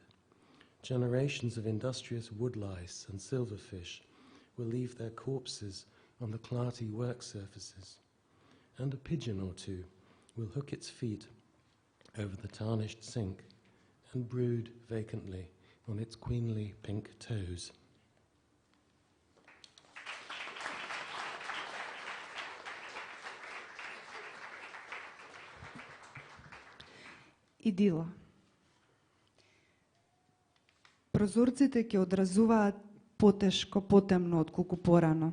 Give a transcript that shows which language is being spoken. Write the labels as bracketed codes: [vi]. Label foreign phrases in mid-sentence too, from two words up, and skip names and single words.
[en] Generations of industrious woodlice and silverfish will leave their corpses on the clarty work surfaces, and a pigeon or two will hook its feet over the tarnished sink and brood vacantly on its queenly pink toes. [mk] Идила. Прозорците ќе одразуваат потешко, потемно отколку порано.